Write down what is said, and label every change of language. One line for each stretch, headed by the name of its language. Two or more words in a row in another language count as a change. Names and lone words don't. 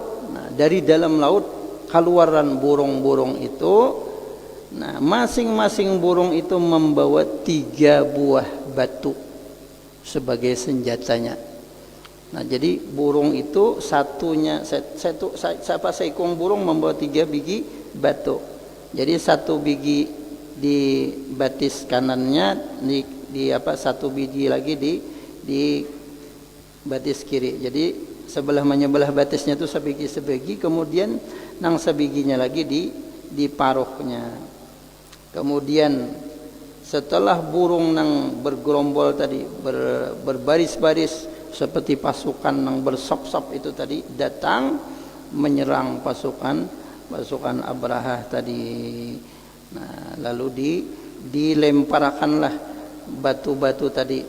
Banjar: Nah, dari dalam laut keluaran burung-burung itu. Nah, masing-masing burung itu membawa 3 buah batu sebagai senjatanya. Nah, jadi burung itu seekor burung membawa 3 biji batu. Jadi 1 biji di batis kanannya, satu biji lagi di batis kiri. Jadi sebelah menyebelah batisnya itu sebiji, kemudian nang sebijinya lagi di paruhnya. Kemudian setelah burung nang bergerombol tadi berbaris-baris seperti pasukan nang bersop-sop itu tadi datang menyerang pasukan Abraha tadi. Nah, lalu dilemparkanlah batu-batu tadi.